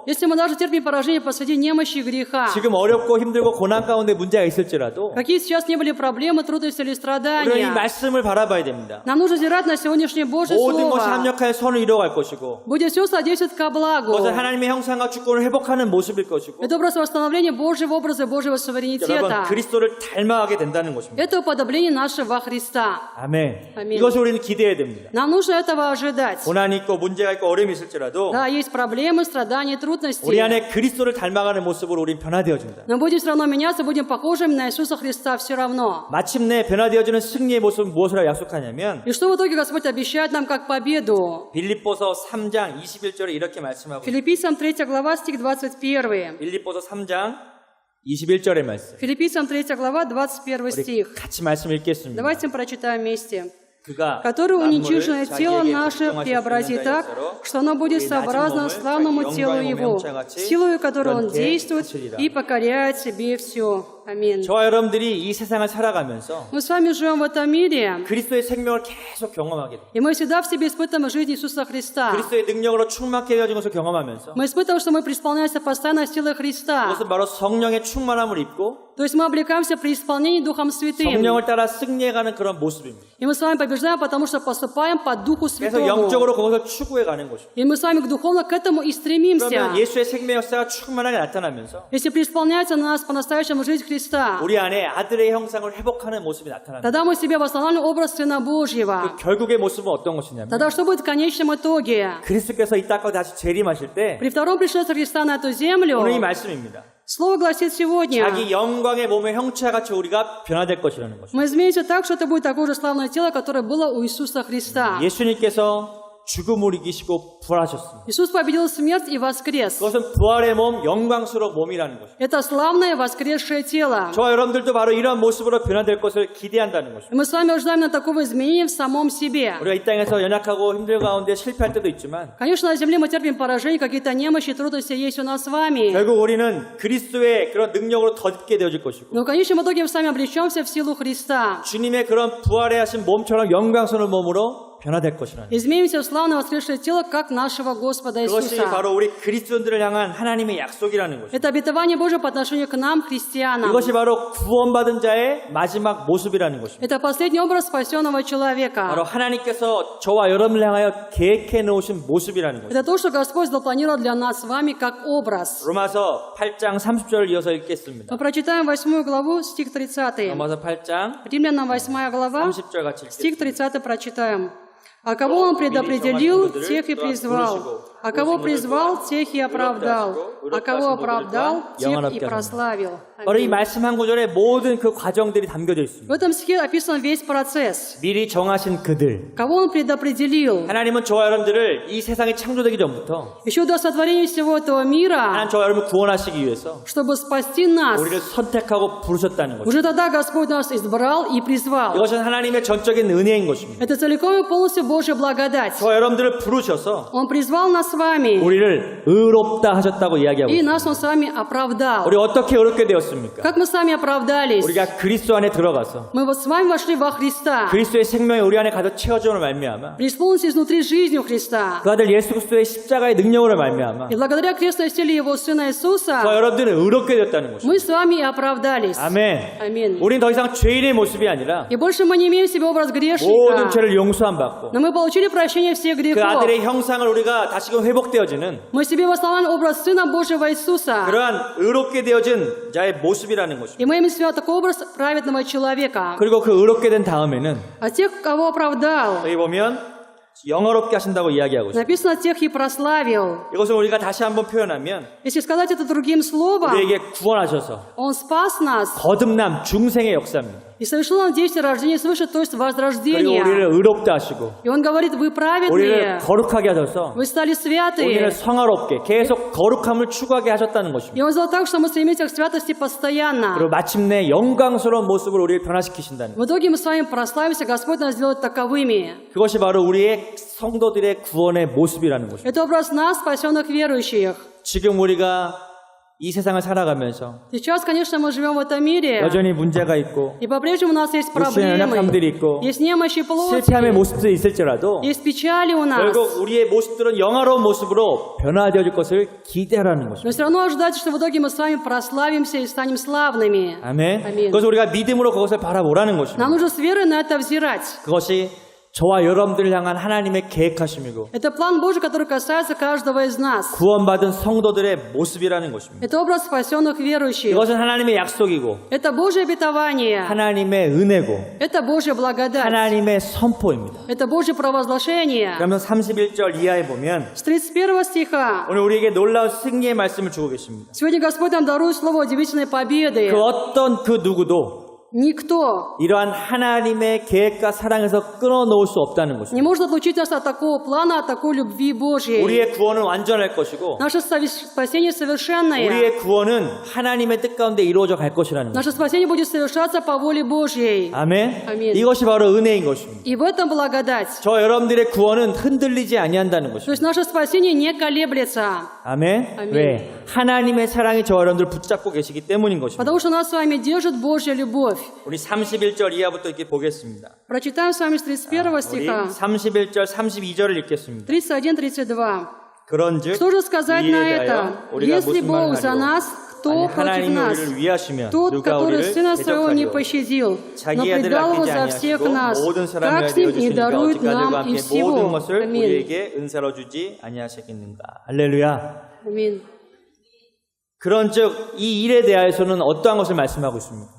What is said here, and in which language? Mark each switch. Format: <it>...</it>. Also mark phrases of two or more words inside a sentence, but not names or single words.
<ru>Если мы даже терпим поражение посреди немощи и греха,</ru> <ko>지금 어렵고 힘들고 고난 가운데 문제가 있을지라도</ko> <ru>какие сейчас не были проблемы, трудности или</ru> <ko>우리는 이</ko> <ru>страдания,</ru> <ko>말씀을 바라봐야 됩니다.</ko> <ru>нам нужно взирать на сегодняшнее Божье</ru> <ko>모든 것이</ko> <ru>Слово.</ru> <ko>합력하여 선을 이루어갈 축복할 것이고</ko> <ru>будет все содействовать ко благу.</ru> <ko>그것은 하나님의 형상과 주권을 회복하는 모습일 것이고</ko> <ru>Это образ восстановления Божьего образа, Божьего</ru> <ko>여러분</ko> <ru>суверенитета.</ru> <ko>그리스도를 닮아가게 된다는 것입니다.</ko> <ru>Это уподобление наше во Христа.</ru> <ko>아멘. 아멘. 이것을 우리는 기대해야 됩니다.</ko> <ru>Нам нужно этого ожидать.</ru> <ko>고난이 있고 문제가 있고 어려움이 있을지라도</ko> <ru>Да, есть проблемы, страдания,</ru> <ko>우리</ko> <ru>трудности.</ru> <ko>안에 그리스도를 닮아가는 모습으로 우리는 변화되어진다.</ko> <ru>Но будем все равно меняться, будем похожими на Иисуса Христа все равно.</ru> <ko>마침내 변화되어지는 승리의 모습은 무엇을 약속하냐면</ko> <ru>И что в итоге Господь обещает нам как победу?</ru> <ko>빌립보서 3장 21절에 이렇게 말씀하고 있습니다.</ko> <ru>Филиппийцам 3 глава, стих 21.</ru> <ko>빌립보서 3장 21절의 말씀.</ko> <ru>Филиппийцам 3 глава, 21</ru> <ko>우리</ko> <ru>стих.</ru> <ko>같이 말씀 읽겠습니다.</ko> <ru>Давайте прочитаем вместе.</ru> <ko>그가</ko> <ru>Который</ru> <ko>만물을</ko> <ru>уничиженное тело</ru> <ko>자기에게</ko> <ru>наше</ru> <ko>복종하실</ko> <ru>преобразит</ru> <ko>수 있는</ko> <ru>так,</ru> <ko>자였으로</ko> <ru>что оно будет</ru> <ko>우리 낮은</ko> <ru>сообразно</ru> <ko>몸을</ko> <ru>славному</ru> <ko>자기</ko> <ru>телу</ru> <ko>영광의</ko> <ru>Его,</ru> <ko>몸체같이</ko> <ru>силою которой Он</ru> <ko>그렇게</ko> <ru>действует</ru> <ko>하시리라.</ko> <ru>и покоряет себе все. Аминь.</ru> <ko>저와 여러분들이 이 세상을 살아가면서</ko> <ru>Мы с вами живем в этом мире,</ru> <ko>그리스도의 생명을 계속 경험하게 돼요.</ko> <ru>и мы всегда в себе испытываем жизнь Иисуса Христа.</ru> <ko>그리스도의 능력으로 충만케 되어진 것을 경험하면서</ko> <ru>Мы испытываем, что мы преисполняемся постоянно силой Христа.</ru> <ko>그것은 바로 성령의 충만함을 입고</ko> <ru>То есть мы облекаемся при исполнении Духом Святым.</ru> <ko>성령을 따라 승리해가는 그런 모습입니다.</ko> <ru>И мы с вами побеждаем, потому что поступаем по Духу</ru> <ko>그래서</ko> <ru>Святому.</ru> <ko>영적으로 그것을 추구해가는 것입니다.</ko> <ru>И мы с вами духовно к этому и стремимся.</ru> <ko>그러면 예수의 생명 역사가 충만하게 на타나면서</ko> <ru>Если преисполняется на нас по-настоящему жизнь Христа,</ru> <ko>우리 안에 아들의 형상을 회복하는 모습이 나타납니다.</ko> <ru>тогда мы в себе восстанавливаем образ Сына Божьего.</ru> <ko>결국의 모습은 어떤 것이냐면</ko> <ru>Тогда что будет в конечном итоге?</ru> <ko>그리스도께서 이 땅까지 다시 재림하실 때</ko> <ru>При втором пришествии Христа на эту землю,</ru> <ko>오늘 이 말씀입니다.</ko> <ru>Слово гласит сегодня,</ru> <ko>자기 영광의 몸의 형체와 같이 우리가 변화될 것이라는 것입니다.</ko> <ru>мы изменимся так, что это будет такое же славное тело, которое было у Иисуса Христа.</ru> <ko>예수님께서 죽음을 이기시고 부활하셨습니다.</ko> <ru>Иисус победил смерть и воскрес.</ru> <ko>그것은 부활의 몸, 영광스러운 몸이라는 것입니다.</ko> <ru>Это славное воскресшее тело.</ru> <ko>저와 여러분들도 바로 이러한 모습으로 변화될 것을 기대한다는 것입니다.</ko> <ru>И мы с вами ожидаем на такого изменения в самом себе.</ru> <ko>우리가 이 땅에서 연약하고 힘들 가운데 실패할 때도 있지만</ko> <ru>Конечно, на земле мы терпим поражения, какие-то немощи, трудности есть у нас с вами.</ru> <ko>결국 우리는 그리스도의 그런 능력으로 덧입게 되어질 것이고</ko> <ru>Но в конечном итоге мы сами облечемся в силу Христа.</ru> <ko>주님의 그런 부활해 하신 몸처럼 영광스러운 몸으로 변화될 것이라는</ko> <ru>Изменимся в славное воскресшее тело, как нашего Господа</ru> <ko>그것이</ko> <ru>Иисуса.</ru> <ko>바로 우리 그리스도인들을 향한 하나님의 약속이라는 것입니다.</ko> <ru>Это обетование Божие по отношению к нам, христианам.</ru> <ko>이것이 바로 구원받은 자의 마지막 모습이라는 것입니다.</ko> <ru>Это последний образ спасенного человека.</ru> <ko>바로 하나님께서 저와 여러분을 향하여 계획해 놓으신 모습이라는 것입니다.</ko> <ru>Это то, что Господь запланировал для нас с вами как образ.</ru> <ko>로마서 8장 30절을 이어서 읽겠습니다.</ko> <ru>Мы прочитаем 8 главу, стих 30.</ru> <ko>로마서 8장</ko> <ru>Римлянам 8 глава,</ru> <ko>30절 같이</ko> <ru>стих</ru> <ko>읽겠습니다.</ko> <ru>30 прочитаем. А кого Он предопределил, тех и призвал. А кого призвал, тех и оправдал. А кого оправдал, тех и прославил.</ru> <ko>바로 이</ko> <ru>Аминь.</ru> <ko>말씀 한 구절에 모든 그 과정들이 담겨져</ko> <ru>В</ru> <ko>있습니다.</ko> <ru>этом стихе описан весь процесс.</ru> <ko>미리 정하신 그들.</ko> <ru>Кого Он предопределил?</ru> <ko>하나님은 저와 여러분들을 이 세상이 창조되기 전부터</ko> <ru>Еще до сотворения всего этого мира,</ru> <ko>하나님 저와 여러분을 구원하시기 위해서</ko> <ru>чтобы спасти нас,</ru> <ko>우리를 선택하고 부르셨다는 것입니다.</ko> <ru>уже тогда Господь нас избрал и призвал.</ru> <ko>이것은 하나님의 전적인 은혜인 것입니다.</ko> <ru>Это целиком и полностью Божья благодать.</ru> <ko>저와 여러분들을 부르셔서</ko> <ru>Он призвал нас с вами,</ru> <ko>우리를 의롭다 하셨다고 이야기하고</ko> <ru>и</ru> <ko>있습니다.</ko> <ru>нас Он с вами оправдал.</ru> <ko>우리 어떻게 의롭게 되었습니까?</ko> <ru>Как мы сами оправдались?</ru> <ko>우리가 그리스도 안에 들어가서</ko> <ru>Мы вот с вами вошли во Христа,</ru> <ko>그리스도의 생명이 우리 안에 가득 채워져로 말미암아</ko> <ru>преисполнились изнутри жизнью Христа.</ru> <ko>그 아들 예수 그리스도의 십자가의 능력으로 말미암아</ko> <ru>И благодаря крестной силе Его Сына Иисуса,</ru> <ko>저와 여러분들은 의롭게 되었다는 것입니다.</ko> <ru>мы с вами и оправдались.</ru> <ko>아멘.</ko> <ru>Аминь.</ru> <ko>우리는 더 이상 죄인의 모습이 아니라</ko> <ru>И больше мы не имеем в себе образ</ru> <ko>모든</ko> <ru>грешника,</ru> <ko>죄를 용서함 받고</ko> <ru>но мы получили прощение всех</ru> <ko>그</ko> <ru>грехов.</ru> <ko>아들의 형상을 우리가 다시금 회복되어지는</ko> <ru>Мы себе восстановим образ Сына Божьего Иисуса.</ru> <ko>그러한 의롭게 되어진 자의 모습이라는 것입니다.</ko> <ru>И мы имеем в себе такой образ праведного человека.</ru> <ko>그리고 그 의롭게 된 다음에는</ko> <ru>А тех, кого оправдал,</ru> <ko>여기 보면 영화롭게 하신다고 이야기하고 있습니다.</ko> <ru>написано тех и прославил.</ru> <ko>이것을 우리가 다시 한번 표현하면</ko> <ru>Если сказать это другим словом,</ru> <ko>우리에게 구원하셔서</ko> <ru>Он спас нас</ru> <ko>거듭남 중생의 역사입니다.</ko> <ru>и совершил нам действие рождения свыше, то есть</ru> <ko>그리고</ko> <ru>возрождения.</ru> <ko>우리를 의롭다 하시고</ko> <ru>И Он говорит, вы</ru> <ko>우리를</ko> <ru>праведные,</ru> <ko>거룩하게 하셔서</ko> <ru>вы стали</ru> <ko>우리를</ko> <ru>святые.</ru> <ko>성화롭게 계속 거룩함을 추구하게 하셨다는</ko> <ru>И</ru> <ko>것입니다.</ko> <ru>Он сделал так, что мы стремимся к святости постоянно.</ru> <ko>그리고 마침내 영광스러운 모습으로 우리를 변화시키신다는 것.</ko> <ru>В итоге мы с вами прославимся, Господь нас сделает таковыми.</ru> <ko>그것이 바로 우리의 성도들의 구원의 모습이라는 것입니다.</ko> <ru>Это образ нас, спасенных верующих.</ru> <ko>지금 우리가 이 세상을 살아가면서</ko> <ru>Сейчас, конечно, мы живем в этом мире,</ru> <ko>여전히 문제가 있고</ko> <ru>и по-прежнему у нас есть</ru> <ko>육신의 연약함들이</ko> <ru>проблемы,</ru> <ko>있고</ko> <ru>есть немощи плоти,</ru> <ko>실패함의 모습들이 있을지라도</ko> <ru>есть печали у нас.</ru> <ko>결국 우리의 모습들은 영화로운 모습으로 변화되어질 것을 기대하라는 것입니다.</ko> <ru>Но все равно ожидайте, что в итоге мы с вами прославимся и станем славными.</ru> <ko>아멘. 아멘. 그래서 우리가 믿음으로 그것을 바라보라는</ko> <ru>Нам</ru> <ko>것입니다.</ko> <ru>нужно с верой на это взирать.</ru> <ko>그것이 저와 여러분들을 향한 하나님의 계획하심이고</ko> <ru>Это план Божий, который касается каждого из нас.</ru> <ko>구원받은 성도들의 모습이라는 것입니다.</ko> <ru>Это образ спасенных верующих.</ru> <ko>이것은 하나님의 약속이고</ko> <ru>Это Божье обетование.</ru> <ko>하나님의 은혜고</ko> <ru>Это Божья благодать.</ru> <ko>하나님의 선포입니다.</ko> <ru>Это Божье провозглашение.</ru> <ko>그러면 31절 이하에 보면</ko> <ru>С 31 стиха.</ru> <ko>오늘 우리에게 놀라운 승리의 말씀을 주고 계십니다.</ko> <ru>Сегодня Господь нам дарует слово удивительной победы.</ru> <ko>그 어떤 그 누구도</ko> <ru>Никто</ru> <ko>이러한 하나님의 계획과 사랑에서 끊어놓을 수 없다는</ko> <ru>не</ru> <ko>것입니다.</ko> <ru>может отлучить нас от такого плана, от такой любви Божьей.</ru> <ko>우리의 구원은 완전할 것이고</ko> <ru>Наше спасение совершенное.</ru> <ko>우리의 구원은 하나님의 뜻 가운데 이루어져 갈 것이라는</ko> <ru>Наше</ru> <ko>것입니다.</ko> <ru>спасение будет совершаться по воле Божьей.</ru> <ko>아멘. 아멘. 이것이 바로 은혜인 것입니다.</ko> <ru>И в этом благодать.</ru> <ko>저 여러분들의 구원은 흔들리지 아니한다는</ko> <ru>То</ru> <ko>것입니다.</ko> <ru>есть наше спасение не колеблется.</ru> <ko>아멘. 아멘. 왜? 하나님의 사랑이 저 여러분들을 붙잡고 계시기 때문인 것입니다.</ko> <ru>Потому что нас с вами держит Божья любовь.</ru> <ko>우리 31절 이하부터 이렇게 보겠습니다.</ko> <ru>Прочитаем с вами с 31</ru> <ko>우리</ko> <ru>стиха.</ru> <ko>31절 32절을 읽겠습니다.</ko> <ru>31-32.</ru> <ko>그런즉</ko> <ru>Что же сказать</ru> <ko>이에</ko> <ru>на</ru> <ko>대하여</ko> <ru>это?</ru> <ko>우리가</ko> <ru>Если</ru> <ko>무슨</ko> <ru>Бог</ru> <ko>말을</ko> <ru>за</ru> <ko>하리요?</ko> <ru>нас, кто</ru> <ko>아니,</ko> <ru>против</ru> <ko>하나님이</ko> <ru>нас?</ru> <ko>우리를 위하시면</ko> <ru>Тот,</ru> <ko>누가</ko> <ru>который</ru> <ko>우리를</ko> <ru>Сына Своего не</ru> <ko>대적하리요?</ko> <ru>пощадил, но</ru> <ko>자기 아들을</ko> <ru>предал Его</ru> <ko>아끼지</ko> <ru>за всех</ru> <ko>아니하시고</ko> <ru>нас,</ru> <ko>모든 사람을</ko> <ru>как с ним не</ru> <ko>내어주시니까</ko> <ru>дарует</ru> <ko>어찌 아들과</ko> <ru>нам и</ru> <ko>함께 모든</ko> <ru>всего?</ru> <ko>것을</ko> <ru>Аминь.</ru> <ko>우리에게 은사로 주지 아니하시겠는가. 할렐루야.</ko> <ru>Аминь.</ru> <ko>그런즉 이 일에 대하여서는 어떠한 것을 말씀하고 있습니까?</ko>